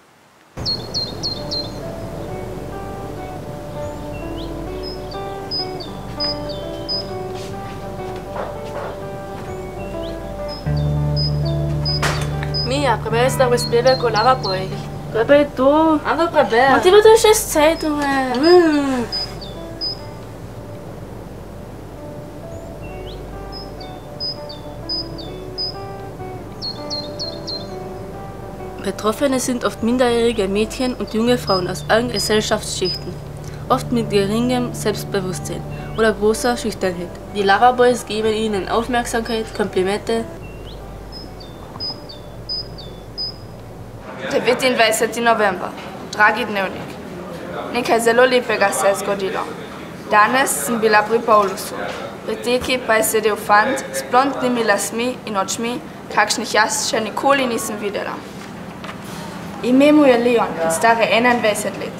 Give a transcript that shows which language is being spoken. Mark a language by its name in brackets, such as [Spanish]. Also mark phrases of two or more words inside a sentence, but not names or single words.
[Slovenian] Mija, preberi si da prispevek o lavabojih. Kaj pa je to? Ampak preberi. Ma ti bo to še s Zeitunge. [German] Betroffene sind oft minderjährige Mädchen und junge Frauen aus allen Gesellschaftsschichten, oft mit geringem Selbstbewusstsein oder großer Schüchternheit. Die Loverboys geben ihnen Aufmerksamkeit, Komplimente. [Slovenian] 29. november. Dragi dnevnik. Nekaj zelo lepega se je zgodilo. Danes sem bila pri Paulusu. Pri teki pa je sedel fant s blondnimi lasmi in očmi, kakšnih jaz še nikoli nisem videla. Ime mu je Leon in star je 21 let.